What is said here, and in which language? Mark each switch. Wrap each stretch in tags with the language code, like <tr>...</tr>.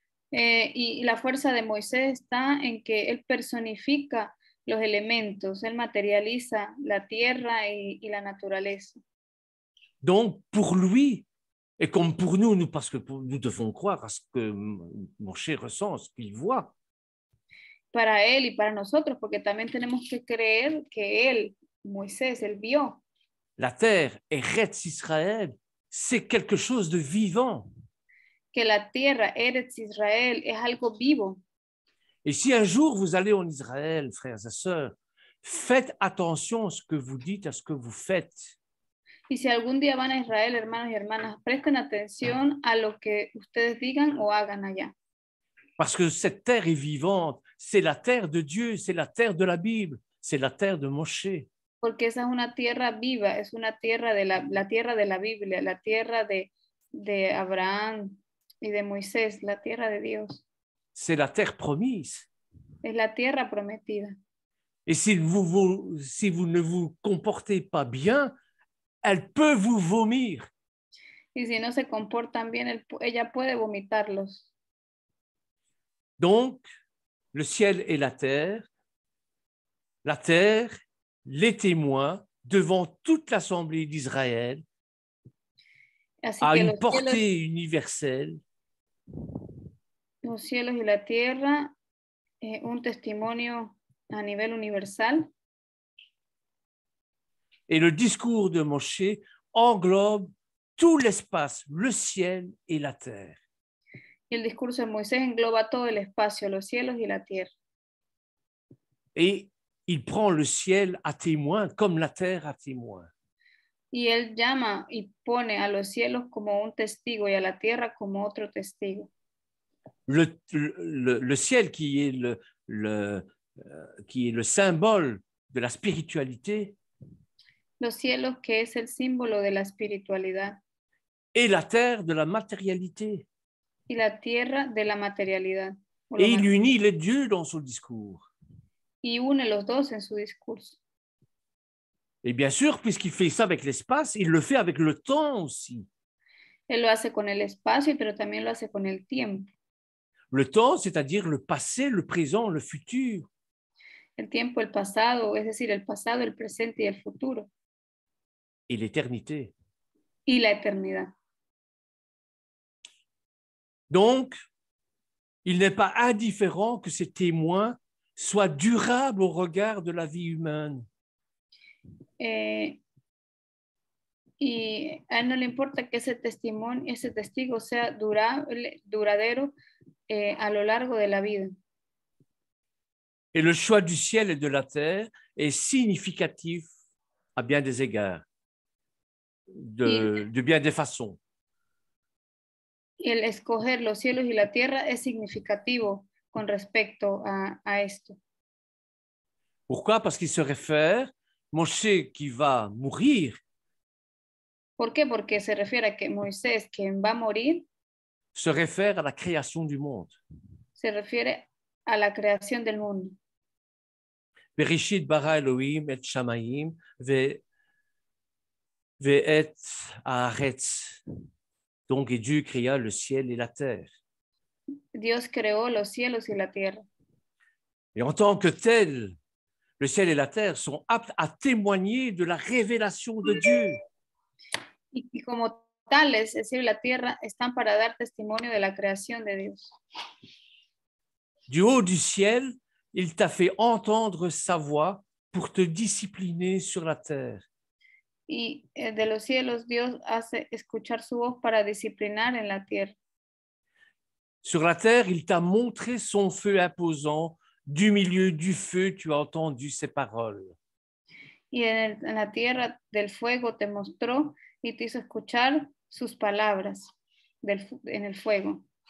<es>Y la fuerza de Moisés está en que él personifica los elementos, él materializa la tierra y la naturaleza.</es> <fr>Donc, pour lui, et comme pour nous, parce que nous devons croire à ce que Moshe ressent, ce qu'il voit.</fr> <es>Para él y para nosotros, porque también tenemos que creer que él, Moisés, él vio.</es> <fr>La terre, Eretz Israël, c'est quelque chose de vivant.</fr> <es>Que la tierra, Eretz Israël, es algo vivo.</es> <fr>Et si un jour vous allez en Israël, frères et sœurs, faites attention à ce que vous dites, à ce que vous faites.</fr> <es>Y si algún día van a Israel, hermanos y hermanas, presten atención a lo que ustedes digan o hagan allá.</es> <fr>Parce que cette terre est vivante, c'est la terre de Dieu, c'est la terre de la Bible, c'est la terre de Moshe.</fr> <es>Porque esa es una tierra viva, es una tierra de la tierra de la Biblia, la tierra de Abraham y de Moisés, la tierra de Dios.</es> <fr>C'est la terre promise.</fr> <es>Es la tierra prometida.</es> <fr>Et si vous ne vous comportez pas bien, elle peut vous vomir.</fr> <es>Y si no se comportan bien, ella puede vomitarlos.</es> <fr>Donc, le ciel et la terre, les témoins devant toute l'assemblée d'Israël, à une portée universelle.</fr> <es>Los cielos y la tierra, un testimonio a nivel universal.</es> <fr>Et le discours de Moshe englobe tout l'espace, le ciel et la terre.</fr> <es>Y el discurso de Moisés engloba todo el espacio, los cielos y la tierra.</es> <fr>Et il prend le ciel à témoin comme la terre à témoin.</fr> <es>Y él llama y pone a los cielos como un testigo y a la tierra como otro testigo.</es> <fr>Le ciel qui est le symbole de la spiritualité.</fr> <es>Los cielos, que es el símbolo de la espiritualidad.</es> <fr>Et la terre de la matérialité.</fr> <es>Y la tierra de la materialidad.</es> <fr>Et il unit les deux dans son discours.</fr> <es>Y une los dos en su discurso.</es> <fr>Et bien sûr, puisqu'il fait ça avec l'espace, il le fait avec le temps aussi.</fr> <es>Él lo hace con el espacio, pero también lo hace con el tiempo.</es> <fr>Le temps, c'est-à-dire le passé, le présent, le futur.</fr> <es>El tiempo, el pasado, es decir, el pasado, el presente y el futuro.</es> <fr>Et l'éternité.</fr> <es>Y la eternidad.</es> <fr>Donc, il n'est pas indifférent que ces témoins soient durables au regard de la vie humaine.</fr> <es>Y a él no le importa que ese testimonio, ese testigo sea duradero a lo largo de la vida.</es> <fr>Et le choix du ciel et de la terre est significatif à bien des égards, de bien des façons.</fr> <es>Y el escoger los cielos y la tierra es significativo con respecto a esto.</es> <fr>Pourquoi? Parce qu'il se réfère, Moshe qui va mourir,</fr> <es>¿Por qué? Porque se refiere a que Moisés, quien va a morir,</es> <fr>se réfère à la création du monde.</fr> <es>se refiere a la creación del mundo.</es> <he>Bereshit bara Elohim et shamayim ve'et haaretz.</he> <fr>Donc, et Dieu créa le ciel et la terre.</fr> <es>Dios creó los cielos y la tierra.</es> <fr>Et en tant que tel, le ciel et la terre sont aptes à témoigner de la révélation de Dieu.</fr> <es>Y como tales, el cielo y la tierra están para dar testimonio de la creación de Dios.</es> <fr>Du haut du ciel, il t'a fait entendre sa voix pour te discipliner sur la terre.</fr> <es>Y de los cielos Dios hace escuchar su voz para disciplinar en la tierra.</es> <fr>Sur la terre, il t'a montré son feu imposant. Du milieu du feu, tu as entendu ses paroles.</fr> <es>Y en la tierra del fuego te mostró y te hizo escuchar sus palabras en el fuego.</es>